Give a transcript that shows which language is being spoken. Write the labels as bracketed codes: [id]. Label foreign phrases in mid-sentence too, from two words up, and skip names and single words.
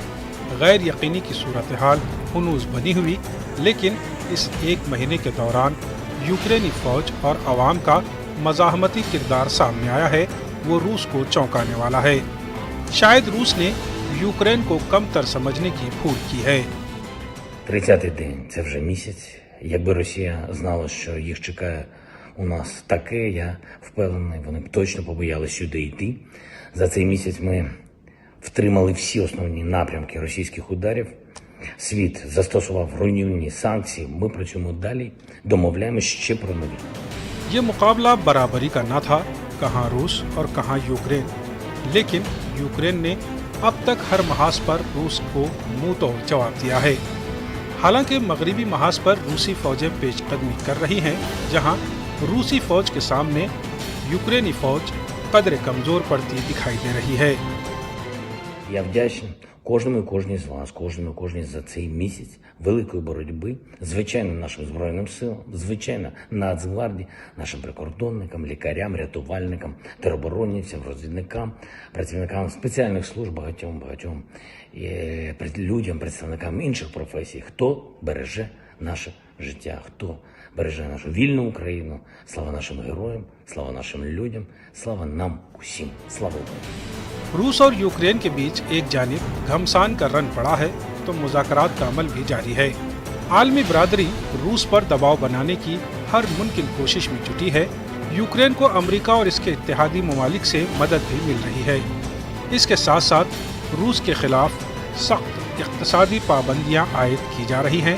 [ur] غیر یقینی کی صورت حال ہنوز بنی ہوئی، لیکن اس 1 مہینے کے دوران یوکرینی فوج اور عوام کا مزاحمتی کردار سامنے آیا ہے، وہ روس کو چونکانے والا ہے. شاید روس نے یوکرین کو کمتر سمجھنے کی بھول کی ہے. [uk] 30-й день, це вже місяць. Якби Росія знала, що їх чекає у нас таке, я впевнений, вони б точно побоялись сюди йти. За цей місяць ми втримали всі основні напрямки російських ударів. Світ застосував руйнівні санкції. Ми працюємо далі, домовляємось ще про нові. [ur] یہ مقابلہ برابری کا نہ تھا، کہاں روس اور کہاں یوکرین. لیکن یوکرین نے اب تک ہر محاذ پر روس کو منہ توڑ جواب دیا ہے. حالانکہ مغربی محاذ پر روسی فوجیں پیش قدمی کر رہی ہیں، جہاں روسی فوج کے سامنے یوکرینی فوج قدرے کمزور پڑتی دکھائی دے رہی ہے. [uk] Я вдячний кожному і кожній з вас, кожному і кожній за цей місяць великої боротьби, звичайно, нашим Збройним силам, звичайно, Нацгвардії, нашим прикордонникам, лікарям, рятувальникам, тероборонівцям, розвідникам, працівникам спеціальних служб, багатьом людям, представникам інших професій, хто береже наше життя, хто береже нашу вільну Україну. Слава нашим героям, слава нашим людям, слава нам усім. Слава Україні! [ur] روس اور یوکرین کے بیچ ایک جانب گھمسان کا رن پڑا ہے تو مذاکرات کا عمل بھی جاری ہے. عالمی برادری روس پر دباؤ بنانے کی ہر ممکن کوشش میں جٹی ہے. یوکرین کو امریکہ اور اس کے اتحادی ممالک سے مدد بھی مل رہی ہے. اس کے ساتھ ساتھ روس کے خلاف سخت اقتصادی پابندیاں عائد کی جا رہی ہیں.